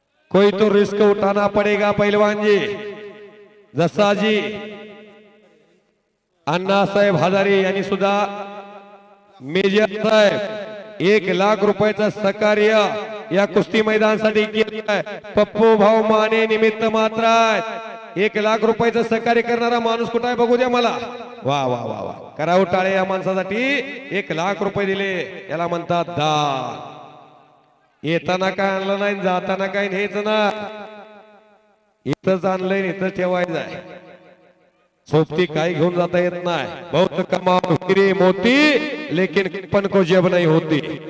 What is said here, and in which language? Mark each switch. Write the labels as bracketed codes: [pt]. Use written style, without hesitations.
[hi] कोई तो रिस्क उठाना पड़ेगा पहलवान जी. [mr] जसा जी अण्णासाहेब हजारे यांनी सुद्धा मेजर साहेब 1 लाख रुपयाचं सहकार्य या कुस्ती मैदानासाठी केलं आहे. पप्पू भाऊ माने निमित्त मात्र आहेत. 1 लाख रुपयाचं सहकार्य करणारा माणूस कुठे आहे बघू द्या मला. वा वा वा वा. करावं टाळे या माणसासाठी 1 लाख रुपये दिले. याला म्हणतात दान. येताना काय आणलं नाही, जाताना काय न्यायचं ना. इथंच आणलंय, इथं ठेवायचं आहे. सोबती काही घेऊन जाता येत नाही. [hi] बहुत कमाल हिरे मोती, लेकिन कपन को जेब नहीं होती.